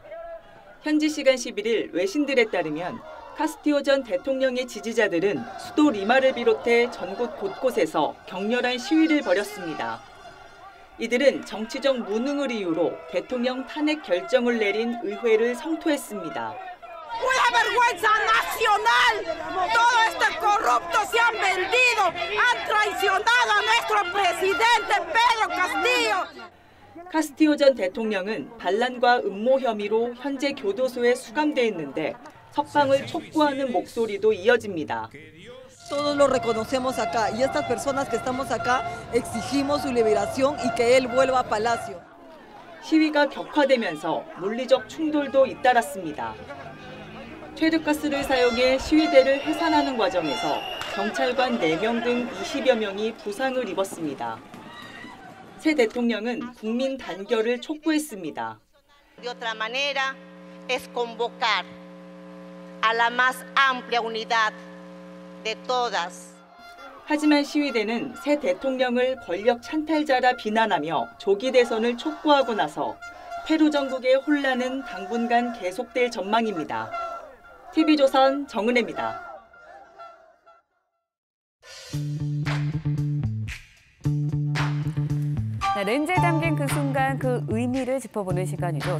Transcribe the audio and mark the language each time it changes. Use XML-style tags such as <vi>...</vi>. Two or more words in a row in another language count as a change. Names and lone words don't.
<ko>현지 시간 11일 외신들에 따르면 카스티오 전 대통령의 지지자들은 수도 리마를 비롯해 전국 곳곳에서 격렬한 시위를 벌였습니다. 이들은 정치적 무능을 이유로 대통령 탄핵 결정을 내린 의회를 성토했습니다.</ko> <es>¡Una vergüenza nacional! Todos estos corruptos se han vendido, han traicionado a nuestro presidente Pedro Castillo.</es> <ko>카스티오 전 대통령은 반란과 음모 혐의로 현재 교도소에 수감돼 있는데 석방을 촉구하는 목소리도 이어집니다.</ko> <es>Todos lo reconocemos acá y estas personas que estamos acá exigimos su liberación y que él vuelva a Palacio.</es> <ko>시위가 격화되면서 물리적 충돌도 잇따랐습니다. 최루가스를 사용해 시위대를 해산하는 과정에서 경찰관 4명 등 20여 명이 부상을 입었습니다. 새 대통령은 국민 단결을 촉구했습니다.</ko> <es>De otra manera es convocar a la más amplia unidad de todas.</es> <ko>하지만 시위대는 새 대통령을 권력 찬탈자라 비난하며 조기 대선을 촉구하고 나서 페루 전국의 혼란은 당분간 계속될 전망입니다. TV조선 정은혜입니다. 렌즈에 담긴 그 순간 그 의미를 짚어보는 시간이죠.</ko>